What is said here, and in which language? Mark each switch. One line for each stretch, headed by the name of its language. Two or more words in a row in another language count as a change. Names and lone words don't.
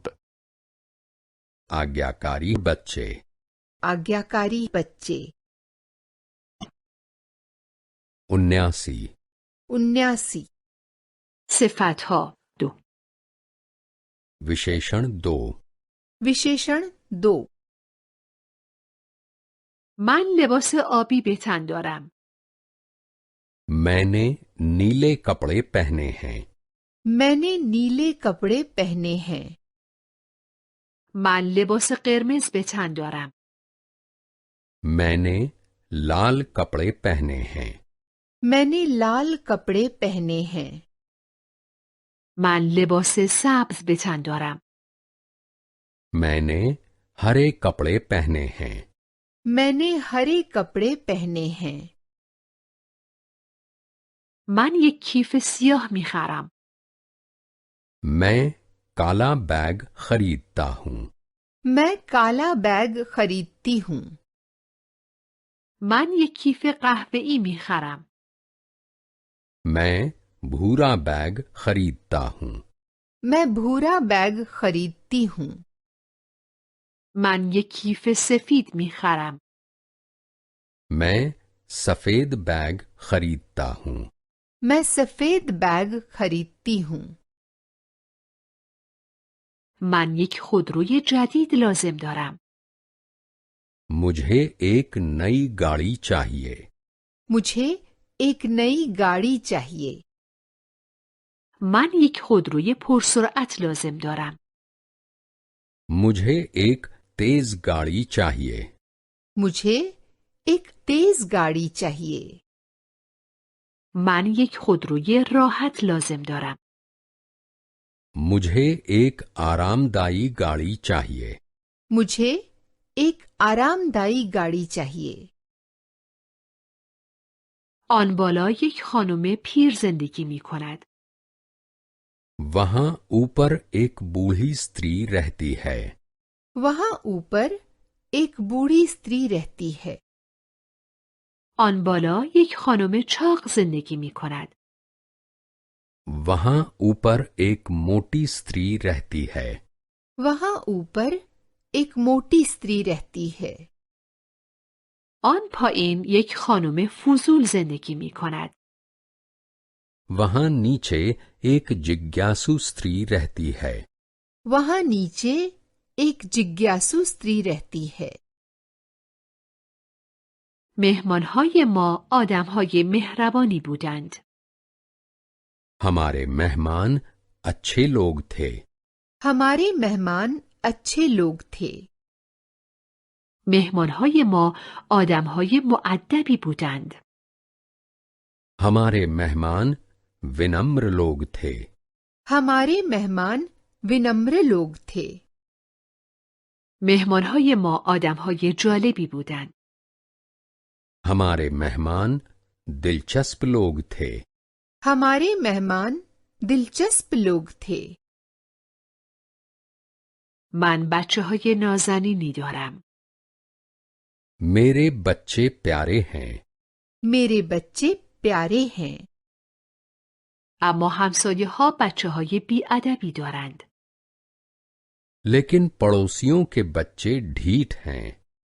Hindi: आज्ञाकारी बच्चे, आज्ञाकारी बच्चे, 79, 79,
Persian: صفتها 2.
Hindi: विशेषण 2. विशेषण 2.
Persian: من لباس آبی به تن دارم.
Hindi: मैंने नीले कपड़े पहने हैं. मैंने नीले कपड़े पहने हैं.
Persian: من لباس قرمز به تن دارم.
Hindi: मैंने लाल कपड़े पहने हैं. मैंने लाल कपड़े पहने हैं.
Persian: من لباس سبز به تن دارم.
Hindi: मैंने हरे कपड़े पहने हैं. मैंने हरे कपड़े पहने हैं.
Persian: من یک کیف سیاه می خرم.
Hindi: मैं काला बैग खरीदता हूँ. मैं काला बैग खरीदती हूँ.
Persian: من یک کیف قهوه‌ای می خرم.
Hindi: मैं भूरा बैग खरीदता हूँ. मैं भूरा बैग खरीदती हूँ.
Persian: من یک کیف سفید می خرم.
Hindi: मैं सफेद बैग खरीदता हूँ. मैं सफेद बैग खरीदती हूँ.
Persian: من یک خودروی جدید لازم دارم.
Hindi: मुझे एक नई गाड़ी चाहिए. मुझे एक नई गाड़ी चाहिए.
Persian: من یک خودروی پرسرعت لازم دارم.
Hindi: मुझे एक तेज गाड़ी चाहिए. मुझे एक तेज गाड़ी चाहिए.
Persian: من یک خودروی راحت لازم دارم.
Hindi: मुझे एक आरामदायी गाड़ी चाहिए. मुझे एक आरामदायी गाड़ी चाहिए.
Persian: آن بالا یک خانم پیر زندگی می کند.
Hindi: वहां ऊपर एक बूढ़ी स्त्री रहती है. वहां ऊपर एक बूढ़ी स्त्री रहती है.
Persian: آن بالا یک خانم چاق زندگی می کند.
Hindi: वहां ऊपर एक मोटी स्त्री रहती है. वहां ऊपर एक मोटी स्त्री रहती है.
Persian: آن پایین یک خانم فضول زندگی می کند.
Hindi: वहां नीचे एक जिज्ञासु स्त्री रहती है. वहां नीचे एक जिज्ञासु स्त्री रहती है.
Persian: مهمانهای ما آدمهای مهربانی بودند.
Hindi: हमारे मेहमान अच्छे लोग थे. हमारे मेहमान अच्छे लोग थे.
Persian: مهمانهای ما آدمهای مؤدبی بودند.
Hindi: हमारे मेहमान विनम्र लोग थे. हमारे मेहमान विनम्र लोग थे.
Persian: مهمانهای ما آدمهای جالبی بودند.
Hindi: हमारे मेहमान दिलचस्प लोग थे. हमारे मेहमान दिलचस्प लोग थे.
Persian: من بچه‌های نازنینی دارم.
Hindi: मेरे बच्चे प्यारे हैं. मेरे बच्चे प्यारे हैं.
Persian: اما همسایه‌ها بچه‌های بی‌ادبی دارند.
Hindi: लेकिन पड़ोसियों के बच्चे ढीठ हैं.